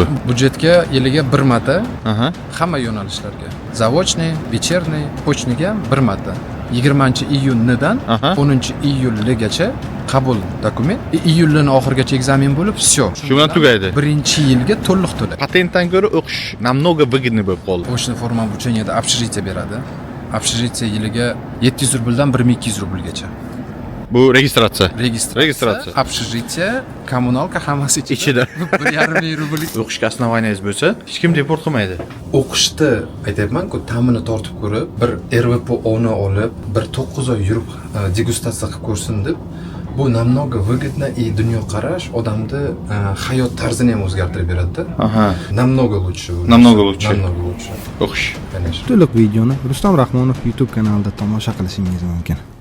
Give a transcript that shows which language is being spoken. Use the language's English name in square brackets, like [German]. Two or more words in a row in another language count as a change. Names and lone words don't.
[Uzbek] Budjetga yiliga bir marta Aha. hamma yo'nalishlarga. [Russian] Заочный, вечерний, [Uzbek] почтniga bir marta. 20-iyundan Aha. 10-iyulgacha qabul dokument. Iyulning oxirigacha ekzamen bo'lib, всё. Shu bilan tugaydi. Birinchi yilga to'liq to'la. Patentdan ko'ra o'qish [Russian] намного выгодный [Uzbek] bo'lib qoldi. O'shni [Russian] форма обучение [Uzbek] общежитие beradi. Общежитие yiliga 700 rubldan 1200 rublgacha. Bu registratsiya. Registratsiya. Общежитие, kommunalka hammasi Ichida. 1,5 rubl. O'qishga основаниyangiz bo'lsa, hech kim deport qilmaydi. O'qishni aytayapman-ku, ta'mini tortib ko'rib, bir RVPO'ni olib, bir 9 oy yurib degustatsiya qilib ko'rsin deb, bu [Russian] намного выгодно и [Uzbek] dunyoqarash odamni hayot tarzini ham o'zgartirib beradi-da. Aha. [Russian] Намного лучше. Намного лучше. Намного лучше. [Uzbek] O'qish. [Russian] Конечно. [Uzbek] To'liq videoni Rustam Rahmonov YouTube kanalida tomosha qilishingiz mumkin.